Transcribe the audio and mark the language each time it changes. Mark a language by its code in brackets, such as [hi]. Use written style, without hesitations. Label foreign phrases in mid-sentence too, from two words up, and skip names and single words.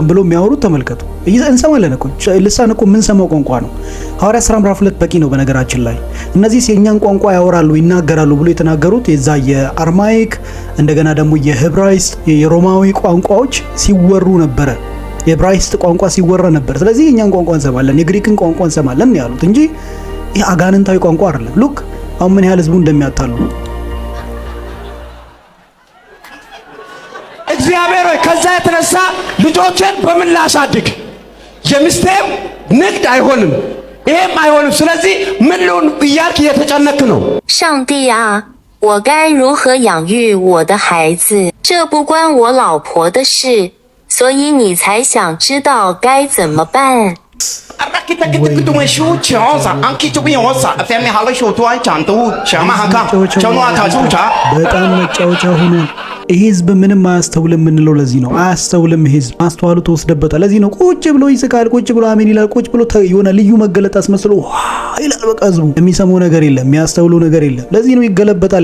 [am] ብለው የሚያወሩት ተመልከቱ። እንሰማለን እኮ ልሳን እኮ የምንሰማው ቋንቋ ነው። ሐዋርያት ሥራ ምዕራፍ 2 በቂ ነው። በነገራችን ላይ እነዚህ የኛን ቋንቋ ያወራሉ ይናገራሉ ብሎ የተናገሩት የዛ የአርማይክ እንደገና ደግሞ የሄብራይስጥ የሮማዊ ቋንቋዎች ሲወሩ ነበረ። የዕብራይስጥ ቋንቋ ሲወራ ነበር። ስለዚህ የኛን ቋንቋ እንሰማለን፣ የግሪክን ቋንቋ እንሰማለን ያሉት እንጂ ይህ አጋንንታዊ ቋንቋ አይደለም። ሉክ አሁን ምን ያህል ህዝቡ እንደሚያታሉ። እግዚአብሔር ሆይ ከዛ የተነሳ ልጆችን በምን ላሳድግ? የሚስቴም ንግድ አይሆንም፣ ይሄም አይሆንም። ስለዚህ ምን ልሁን እያልክ እየተጨነክ ነው። [zh] 上帝啊，我该如何养育我的孩子？这不关我老婆的事，所以你才想知道该怎么办。 [am] በጣም መጫወቻ ሆኗል። ይህ ህዝብ ምንም አያስተውልም የምንለው ለዚህ ነው። አያስተውልም። ህዝብ ማስተዋሉ ተወስደበታል። ለዚህ ነው ቁጭ ብሎ ይስቃል፣ ቁጭ ብሎ አሜን ይላል፣ ቁጭ ብሎ የሆነ ልዩ መገለጥ አስመስሎ ይላል። በቃ ህዝቡ የሚሰማው ነገር የለም፣ የሚያስተውለው ነገር የለም። ለዚህ ነው ይገለበጣል